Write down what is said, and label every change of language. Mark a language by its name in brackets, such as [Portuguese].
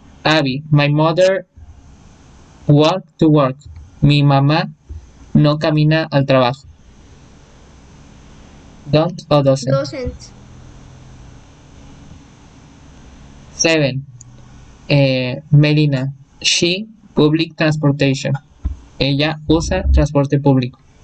[English] Abby, my mother walk to work. [Spanish] Mi mamá no camina al trabajo. Don't o doesn't. [English] Doesn't. 7. Melina, she public transportation. [Spanish] Ella usa transporte público.